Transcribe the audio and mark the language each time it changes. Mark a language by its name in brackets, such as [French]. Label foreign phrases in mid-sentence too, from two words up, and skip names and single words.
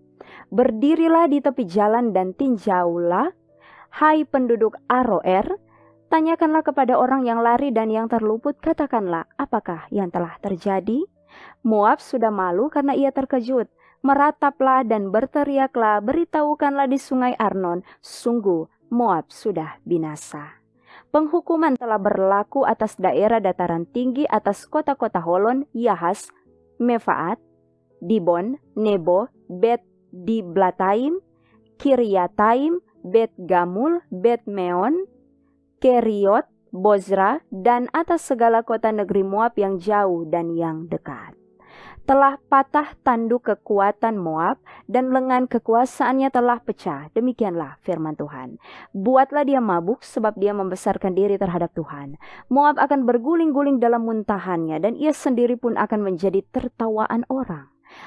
[Indonesian] Berdirilah di tepi jalan dan tinjaulah, hai penduduk Aroer, tanyakanlah kepada orang yang lari dan yang terluput, katakanlah, apakah yang telah terjadi? Moab sudah malu karena ia terkejut. Merataplah dan berteriaklah, beritahukanlah di sungai Arnon, sungguh Moab sudah binasa. Penghukuman telah berlaku atas daerah dataran tinggi, atas kota-kota Holon, Yahas, Mefaat, Dibon, Nebo, Bet Diblataim, Kiryataim, Bet Gamul, Bet Meon, Keriot, Bozra, dan atas segala kota negeri Moab yang jauh dan yang dekat. Telah patah tanduk kekuatan Moab, dan lengan kekuasaannya telah pecah. Demikianlah firman Tuhan. Buatlah dia mabuk, sebab dia membesarkan diri terhadap Tuhan. Moab akan berguling-guling dalam muntahannya, dan ia sendiri pun akan menjadi tertawaan orang.